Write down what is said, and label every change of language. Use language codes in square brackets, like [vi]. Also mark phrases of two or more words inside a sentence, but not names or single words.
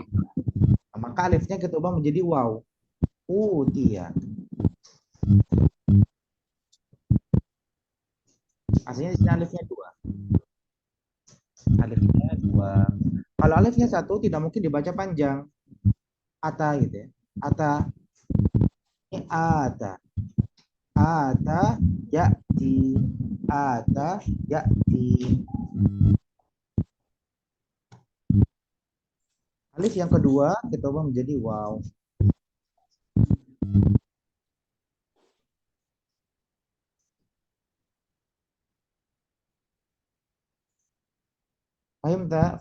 [id] Nah, maka alifnya kita ubah menjadi waw. Utia. Aslinya di sini alifnya 2. Alifnya 2. Kalau alifnya 1 tidak mungkin dibaca panjang. Ata gitu ya. Ata. Ini ata. [ar] Ata ya'ti. Ata ya'ti. [id] Alif yang kedua kita ubah menjadi waw. Fahim tak?